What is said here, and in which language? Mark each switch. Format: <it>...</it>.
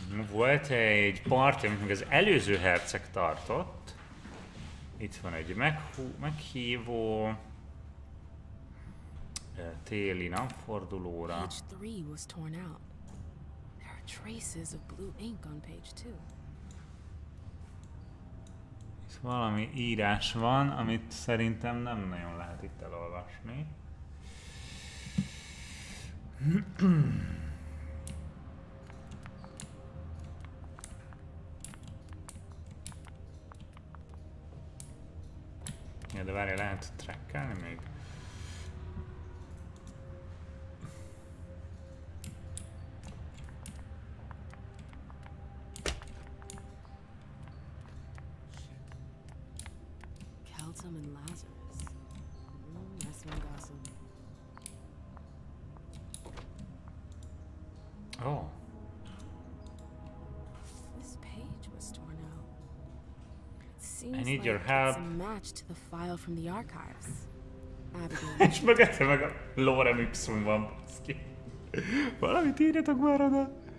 <hu>Volt egy parti, amit még az előző herceg tartott. Itt van egy meghívó téli napfordulóra.</hu> <en>Page 3 was torn out. There are traces of blue ink on page 2.</en> <hu>Itt valami írás van, amit szerintem nem nagyon lehet itt elolvasni. Ja, de várjál, lehet trackelni még?</hu> <en>Keltum and Lazarus. That's one gossip. Oh. This page was torn out. It seems I need like your help. it's a match to the file from the archives.</en> <hu>És mögötte meg a lorem ipsum van, baszki. Valamit írjatok már oda.</hu>